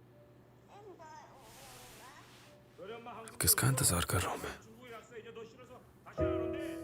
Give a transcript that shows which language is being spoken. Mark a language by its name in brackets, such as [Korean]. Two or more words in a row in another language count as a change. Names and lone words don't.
[Korean] 너네 엄마 한국 [Hindi] किसका इंतजार कर रहा हूँ मैं? [Korean] 중국에 갔어. 이제 너 싫어서 다시 안 온대.